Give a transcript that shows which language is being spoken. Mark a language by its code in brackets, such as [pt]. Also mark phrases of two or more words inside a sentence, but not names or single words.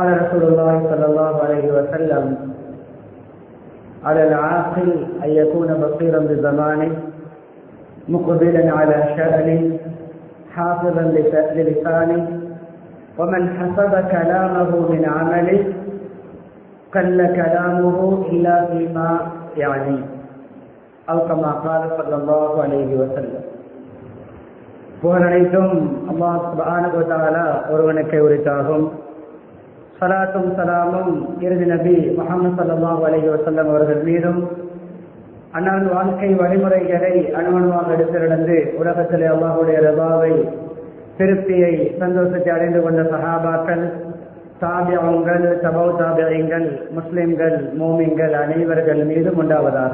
[ar] رسول الله صلى الله عليه وسلم على العاقل أن يكون بصيرا بزمانه مقبلا على شأنه حافظا للسانه ومن حسب كلامه من عمله قل كلامه إلا فيما يعني أو كما قال صلى الله عليه وسلم. [ta] புகழனைத்தும் அல்லாஹ் [ar] سبحانه وتعالى [ta] ஒருவனுக்கே உரித்தாகும். ஸலாத்தும் ஸலாமும் இறுதி நபி முஹம்மது [ar] صلى الله عليه وسلم [ta] அவர்கள் மீதும் அன்னாரின் வாழ்க்கை வழிமுறைகளை அணுவணுவாக எடுத்து நடந்து உலகத்திலே அல்லாஹ்வுடைய ரிதாவை திருப்தியை சந்தோஷத்தை அடைந்து கொண்ட சஹாபாக்கள், தாபியங்கள், தபௌ தாபியங்கள், முஸ்லிம்கள், மோமின்கள் அனைவர்கள் மீதும் உண்டாவதாக.